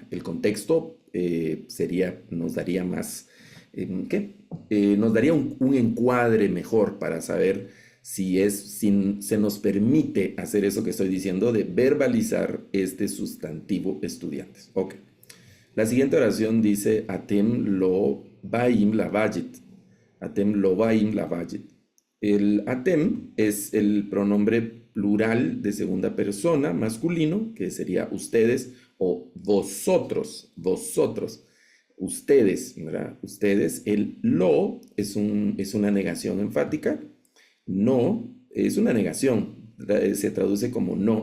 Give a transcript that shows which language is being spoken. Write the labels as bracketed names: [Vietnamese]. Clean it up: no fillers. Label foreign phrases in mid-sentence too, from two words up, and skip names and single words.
[Spanish] El contexto nos daría más nos daría un encuadre mejor para saber si se nos permite hacer eso que estoy diciendo de verbalizar este sustantivo estudiantes. Ok. La siguiente oración dice [Hebrew] אתם לא באים לבית. אתם לא באים לבית. [Spanish] El atem es el pronombre plural de segunda persona masculino, que sería ustedes o vosotros, vosotros. Ustedes, ¿verdad? Ustedes, el lo es una negación enfática, no es una negación, se traduce como no.